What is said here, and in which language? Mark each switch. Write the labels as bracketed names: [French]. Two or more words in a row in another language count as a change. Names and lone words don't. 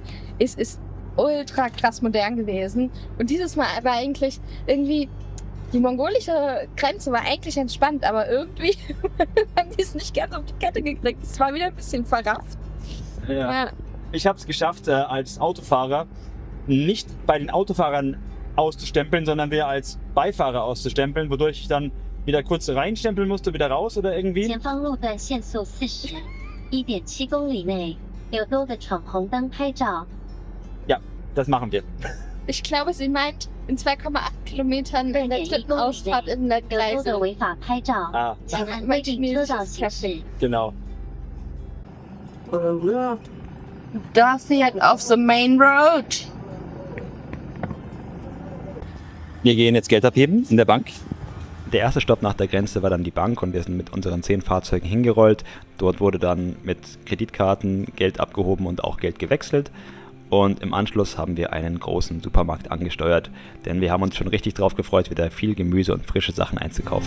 [German] Es ist ultra krass modern gewesen. Und dieses Mal war eigentlich irgendwie, die mongolische Grenze war eigentlich entspannt, aber irgendwie haben die es nicht ganz auf die Kette gekriegt. Es war wieder ein bisschen verrafft. Ja. Ich habe es geschafft, als Autofahrer nicht bei den Autofahrern auszustempeln, sondern wir als Beifahrer auszustempeln, wodurch ich dann wieder kurz reinstempeln musste, wieder raus oder irgendwie. [Chinese] 前方路段限速40 1.7公里内有多个闯红灯拍照。 [German] Ja, das machen wir. Ich glaube, sie meint in 2,8 Kilometern in der dritten Ausfahrt in der [Chinese] 有多 [German] Gleise. [Chinese] 个违法拍照， [German] Ah, [Chinese] 请按规定车道行驶。 [German] genau. Da fährt auf [English] the main road. [German] Wir gehen jetzt Geld abheben in der Bank. Der erste Stopp nach der Grenze war dann die Bank und wir sind mit unseren 10 Fahrzeugen hingerollt. Dort wurde dann mit Kreditkarten Geld abgehoben und auch Geld gewechselt. Und im Anschluss haben wir einen großen Supermarkt angesteuert, denn wir haben uns schon richtig drauf gefreut, wieder viel Gemüse und frische Sachen einzukaufen.